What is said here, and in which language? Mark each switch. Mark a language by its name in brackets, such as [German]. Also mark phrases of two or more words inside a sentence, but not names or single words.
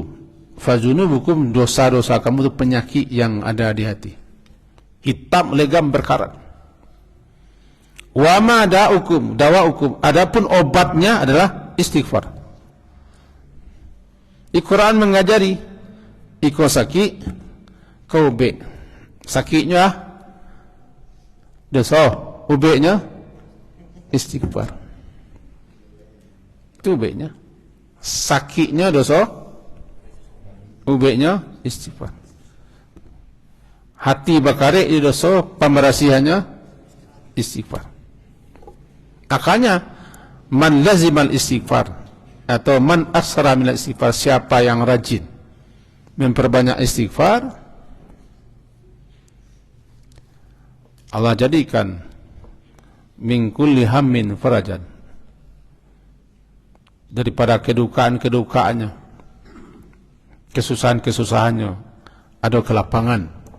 [Indonesian] Fazunubukum, dosa-dosa kamu itu penyakit yang ada di hati. Hitam legam berkarat. [Arabic] وَمَا دَاؤُكُمْ، دَوَاؤُكُمْ, [Indonesian] adapun obatnya adalah istighfar. Al-Quran mengajari, [Minangkabau] iko sakit, kau ubek. Sakitnya dosa, ubeknya istighfar. Itu ubeknya. Sakitnya dosa, ubeknya istighfar. Hati bakarik di dosa, pembersihannya istighfar. [Indonesian] Makanya [Arabic] مَنْ لَزِمَ الِاسْتِغْفَارَ [Indonesian] atau [Arabic] مَنْ أَسْرَعَ مِنَ الِاسْتِغْفَارِ, [Indonesian] siapa yang rajin memperbanyak istighfar, Allah jadikan [Arabic] مِنْ كُلِّ هَمٍّ فَرَجًا, [Indonesian] daripada kedukaan-kedukaannya, kesusahan-kesusahannya ada kelapangan.